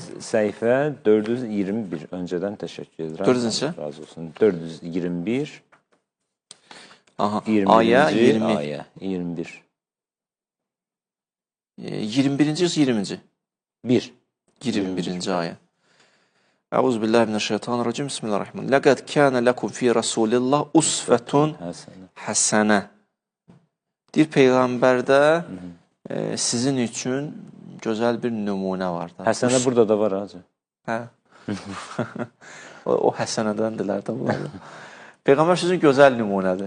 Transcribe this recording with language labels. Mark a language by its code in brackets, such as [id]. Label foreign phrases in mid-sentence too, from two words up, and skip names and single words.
[az] Səhifə 421. Öncədən təşəkkür edirəm. 4-cü? Razı olsun. 421. Aha, 21-ci ayə 20. ayə 21. 21-ci, 20-ci? 1. 21-ci ayə. [ar] أعوذ بالله من الشيطان الرجيم. بسم الله الرحمن الرحيم. لقد كان لكم في رسول الله أسوة حسنة. [az] Deyir, Peyğəmbərdə sizin üçün gözəl bir nümunə var da. Həsənə burada da var hacı. Hə. o həsənədəndirlər də bunlar. Peyğəmbər sizin gözəl nümunədir.